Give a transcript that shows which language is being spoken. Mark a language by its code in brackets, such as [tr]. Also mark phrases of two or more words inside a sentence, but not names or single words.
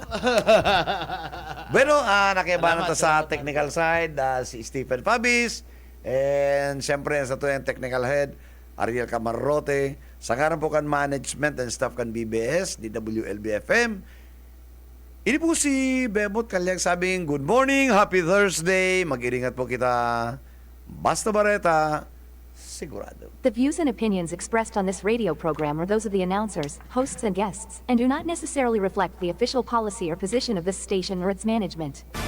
[bik] Bueno, nakibanan ta sa [en] technical side, [bik] si Stephen Fabis, and siyempre sa to yung [en] technical head, [bik] Ariel Camarote, sa ngaran po kan management and staff kan BBS, DWLB-FM. Ini po si Bebot Kalyang sabing, [en] good morning, happy Thursday, [bik] mag-iringat po kita, basta bareta, sigurado. [en] The views and opinions expressed on this radio program are those of the announcers, hosts, and guests, and do not necessarily reflect the official policy or position of this station or its management.